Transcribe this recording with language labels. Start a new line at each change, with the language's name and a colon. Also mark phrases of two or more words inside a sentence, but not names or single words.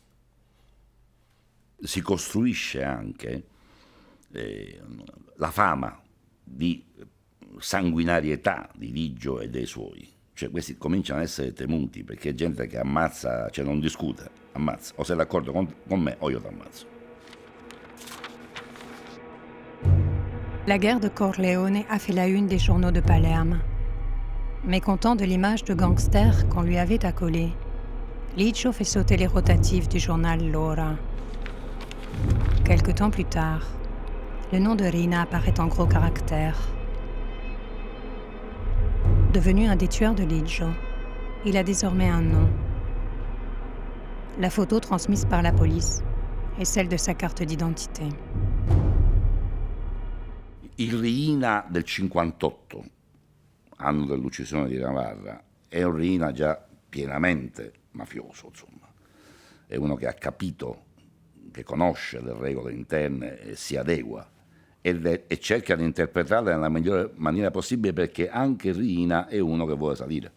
Italian: Si costruisce anche la fama di sanguinarietà di Ligio e dei suoi. Cioè questi cominciano a essere temuti perché è gente che ammazza, cioè non discute, ammazza. O sei d'accordo con me o io ti ammazzo.
French: La guerre de Corleone a fait la une des journaux de Palerme. Mécontent de l'image de gangster qu'on lui avait accolée, Ligio fait sauter les rotatifs du journal L'Ora. Quelque temps plus tard, le nom de Riina apparaît en gros caractères. Devenu un des tueurs de Ligio, il a désormais un nom. La photo transmise par la police est celle de sa carte d'identité.
Italian: Il Riina del 58, anno dell'uccisione di Navarra, è un Riina già pienamente mafioso, insomma. È uno che ha capito, che conosce le regole interne e si adegua e cerca di interpretarle nella migliore maniera possibile, perché anche Riina è uno che vuole salire.